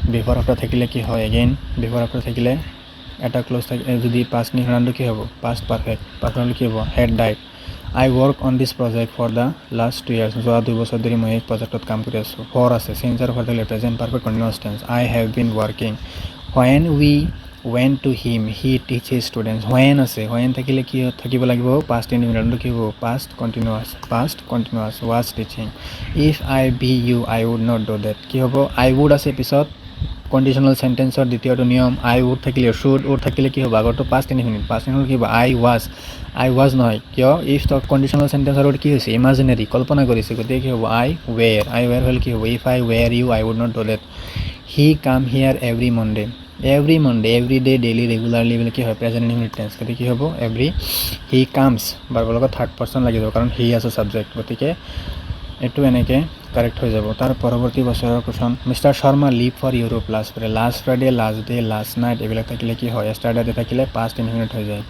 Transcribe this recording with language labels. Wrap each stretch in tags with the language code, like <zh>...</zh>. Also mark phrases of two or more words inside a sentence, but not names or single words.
<en>before after</en> <as>থাকিলে কি হয় এগেইন</as> <en>before after</en> <as>থাকিলে এটা ক্লজ থাকে, যদি পাষ্ট নিশানটো কি হ'ব</as> <en>past perfect,</en> <as>পাৰফেক্ট কি হ'ব</as> <en>had died. I work on this project for the last 2 years।</en> <as>যোৱা 2 বছৰ ধৰি মই এই প্ৰজেক্টত কাম কৰি আছোঁ। ফৰ আছে চেঞ্জ আৰু ফৰ থাকিলে</as> <en>present perfect continuous tense. I have been working. When we went to him he teach his students.</en> <as>হোৱেন আছে, হোৱেন থাকিলে কি থাকিব লাগিব</as> <en>past indefinite</en> <as>কি হ'ব</as> <en>past continuous was teaching. If I be you I would not do that.</en> <as>কি হ'ব</as> <en>I would</en> <as>আছে পিছত</as> <en>conditional sentence</en> <as>দ্বিতীয়টো নিয়ম</as> <en>I would</en> <as>থাকিলে উড থাকিলে কি হ'ব আগৰটো</as> <en>past indefinite, past indefinite</en> <as>কি হ'ব</as> <en>I was</en> <as>নহয়, কিয়</as> <en>if conditional sentence</en> <as>লগত কি হৈছে ইমাজিনেৰী কল্পনা কৰিছে, গতিকে কি হ'ব</as> <en>I were</en> <as>হ'লে কি হ'ব</as> <en>If I were you I would not do that. He come here every Monday, every day daily regularly</en> <as>বুলি কি হয়</as> <en>present indefinite tense,</en> <as>গতিকে কি হ'ব</as> <en>he comes</en> <as>বাৰৰ লগত</as> <en>third person</en> <as>লাগি যাব কাৰণ হি আছে ছাবজেক্ট, গতিকে এইটো এনেকৈ কাৰেক্ট হৈ যাব। তাৰ পৰৱৰ্তী বছৰৰ কুৱেশ্যন</as> <en>Mister Sharma leave for Europe last Friday last day last night</en> <as>এইবিলাক থাকিলে কি হয় ষ্টাৰ্টেড থাকিলে</as> <en>past indefinite</en> <as>হৈ যায়।</as>